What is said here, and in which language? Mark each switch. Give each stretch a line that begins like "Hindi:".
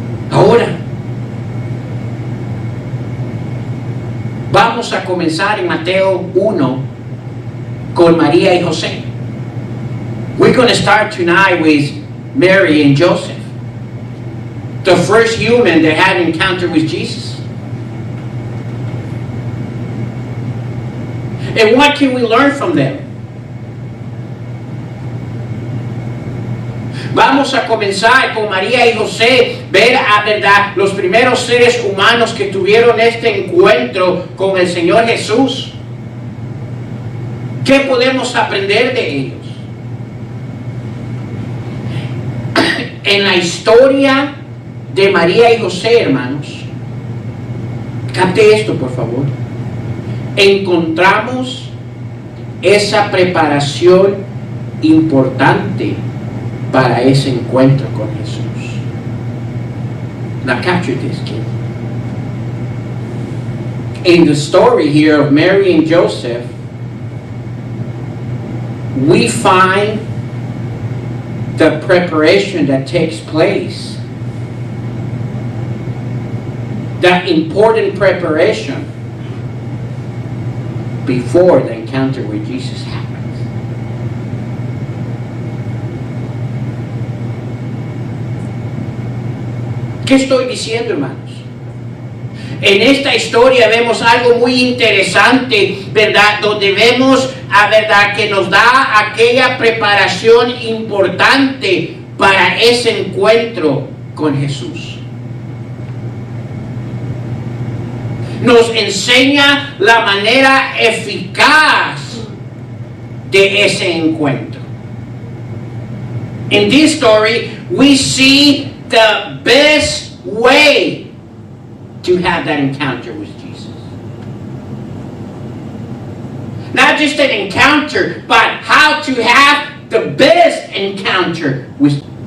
Spanish: Ahora, vamos a comenzar en Mateo 1 con María y José.
English: We're going to start tonight with Mary and Joseph, the first human that had an encounter with Jesus. And what can we learn from them?
Spanish: Vamos a comenzar con María y José, ver a verdad los primeros seres humanos que tuvieron este encuentro con el Señor Jesús. ¿Qué podemos aprender de ellos? En la historia de María y José, hermanos, capte esto, por favor. Encontramos esa preparación importante para ese encuentro con Jesús.
English: Now capture this, kid. In the story here of Mary and Joseph, we find the preparation that takes place. That important preparation before the encounter with Jesus happens.
Spanish: ¿Qué estoy diciendo, hermanos? En esta historia vemos algo muy interesante, ¿verdad? Donde vemos, ¿verdad?, que nos da aquella preparación importante para ese encuentro con Jesús. Nos enseña la manera eficaz de ese encuentro.
English: In this story, we see the best way to have that encounter with Jesus. Not just an encounter, but how to have the best encounter with.